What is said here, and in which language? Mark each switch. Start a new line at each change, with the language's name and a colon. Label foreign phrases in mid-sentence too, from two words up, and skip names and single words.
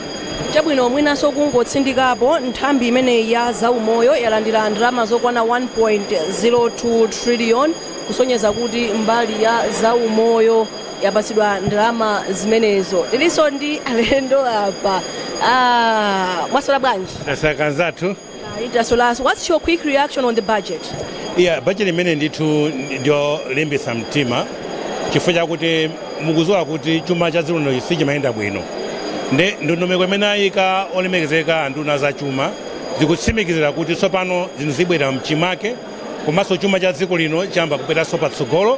Nyanja: Chabwino mwinanso kungotsindikapo nthambi imene ya zaumoyo yalandira ndalama zokwana 1.02 trillion kusonyeza kuti mbali ya zaumoyo yapatsidwa ndalama zimenezo. Tilinso ndi alendo apa mwasola bwanji tasakanzatu.
English: What's your quick reaction on the budget? Yeah,
Nyanja: budget imene ndithu ndio limbisa mtima chifukwa chakuti mukuzowa kuti chuma cha dziko lino sichimayenda bwino. Ndondomeko imene ayika olemekezeka anduna za chuma zikutsimikizira kuti tsopano zinthu zibwera mchimake komanso chuma cha dziko lino chamba kubweranso patsogolo.